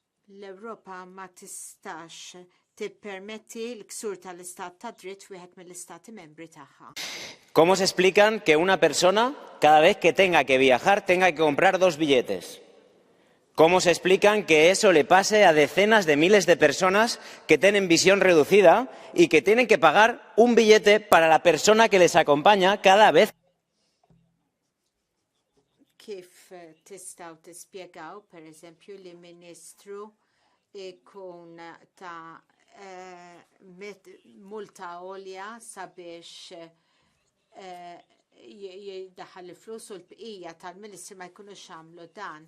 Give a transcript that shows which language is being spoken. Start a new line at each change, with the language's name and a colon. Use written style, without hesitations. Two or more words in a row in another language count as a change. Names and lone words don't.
Maltese: L-Ewropa ma tistax tippermetti l-ksur tal-istat ta' dritt wieħed mill-istati membri tagħha.
Spanish: ¿Cómo se explican que una persona, cada vez que tenga que viajar, tenga que comprar 2 billetes? ¿Cómo se explican que eso le pase a decenas de miles de personas que tienen visión reducida y que tienen que pagar un billete para la persona que les acompaña cada vez?
Maltese: Kif tistgħu tispjegaw, pereżempju, li ministru ikun ta' multa għolja sabiex jiddaħħal il-flus u l-bqija tal-ministri ma jkunux għamlu dan.